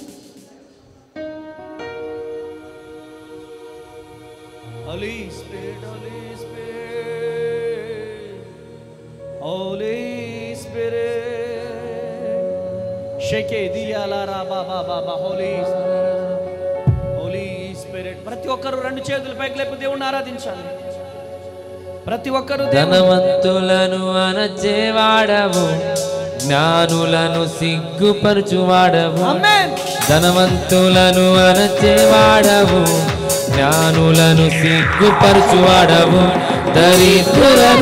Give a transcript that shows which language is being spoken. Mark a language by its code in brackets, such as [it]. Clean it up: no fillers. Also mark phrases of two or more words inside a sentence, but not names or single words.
[en] Holy Spirit, Holy Spirit, Holy Spirit. Shake diya la ra ba ba ba ba. Holy Spirit, Holy Spirit. [te] ప్రతి ఒక్కరు రెండు చేతులు పైకి లేపి దేవుణ్ణి ఆరాధించాలి. ప్రతి ఒక్కరు ధనవంతులను అనచేవాడవు జ్ఞానులను సిగ్గుపరచువాడవు ధనవంతులను అనచేవాడవు జ్ఞానులను సిగ్గుపరచువాడవు దరిద్రులను